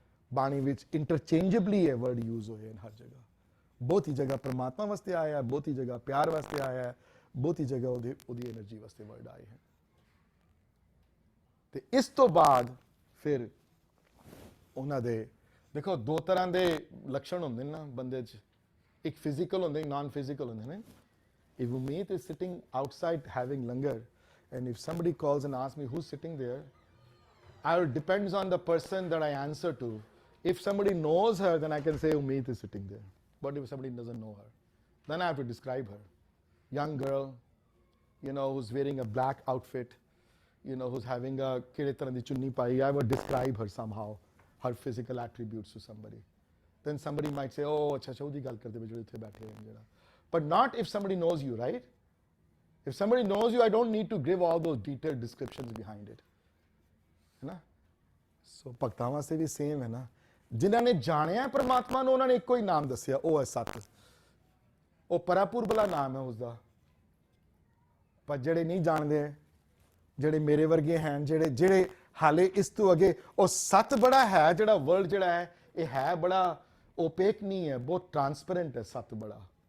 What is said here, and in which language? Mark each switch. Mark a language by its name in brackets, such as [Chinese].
[Punjabi] ਬਾਣੀ ਵਿੱਚ ਇੰਟਰਚੇਂਜੇਬਲੀ ਇਹ ਵਰਡ ਯੂਜ਼ ਹੋਏ ਹਨ ਹਰ ਜਗ੍ਹਾ। ਬਹੁਤੀ ਜਗ੍ਹਾ ਪ੍ਰਮਾਤਮਾ ਵਾਸਤੇ ਆਇਆ ਹੈ, ਬਹੁਤੀ ਜਗ੍ਹਾ ਪਿਆਰ ਵਾਸਤੇ ਆਇਆ ਹੈ, ਬਹੁਤੀ ਜਗ੍ਹਾ ਉਹਦੀ ਐਨਰਜੀ ਵਾਸਤੇ ਵਰਡ ਆਏ ਹਨ। ਤੇ ਇਸ ਤੋਂ ਬਾਅਦ ਫਿਰ ਉਹਨਾਂ ਦੇ ਦੇਖੋ ਦੋ ਤਰ੍ਹਾਂ ਦੇ ਲੱਛਣ ਹੁੰਦੇ ਨੇ ਨਾ ਬੰਦੇ 'ਚ, ਇੱਕ ਫਿਜ਼ੀਕਲ ਹੁੰਦੇ, ਨਾਨ ਫਿਜ਼ੀਕਲ ਹੁੰਦੇ ਨੇ। [English] If Umeet is sitting outside having langar, and if somebody calls and asks me who's sitting there, it depends on the person that I answer to. If somebody knows her, then I can say Umeet is sitting there. But if somebody doesn't know her, then I have to describe her. Young girl, who's wearing a black outfit, who's having a [Punjabi] kire tarah di chunni pai, [English] I would describe her somehow, her physical attributes to somebody. Then somebody might say, oh, acha [Punjabi] ਉਹਦੀ ਗੱਲ ਕਰਦੇ ਜਿਹੜੇ ਇੱਥੇ ਬੈਠੇ ਹਨ ਜਿਹੜਾ। [English] But not if somebody knows you, right? If somebody knows you, I don't need to give all those detailed descriptions behind it. [Hindi] है ना? [Punjabi] So ਭਗਤਾਂ ਵਾਸਤੇ ਵੀ ਸੇਮ ਹੈ ਨਾ। ਜਿਨ੍ਹਾਂ ਨੇ ਜਾਣਿਆ ਪ੍ਰਮਾਤਮਾ ਨੂੰ ਉਹਨਾਂ ਨੇ ਇੱਕੋ ਹੀ ਨਾਮ ਦੱਸਿਆ, ਉਹ ਹੈ ਸੱਤ। ਉਹ ਪਰਾਪੁਰ ਵਾਲਾ ਨਾਮ ਹੈ ਉਸਦਾ। ਪਰ ਜਿਹੜੇ ਨਹੀਂ ਜਾਣਦੇ, ਜਿਹੜੇ ਮੇਰੇ ਵਰਗੇ ਹਨ, ਜਿਹੜੇ ਹਾਲੇ ਇਸ ਤੋਂ ਅੱਗੇ, ਉਹ ਸੱਤ ਬੜਾ ਹੈ ਜਿਹੜਾ ਵਰਲਡ ਜਿਹੜਾ ਹੈ, ਇਹ ਹੈ ਬੜਾ ਓਪੇਕ ਨਹੀਂ ਹੈ, ਬਹੁਤ ਟ੍ਰਾਂਸਪੇਰੈਂਟ ਹੈ ਸੱਤ ਬੜਾ।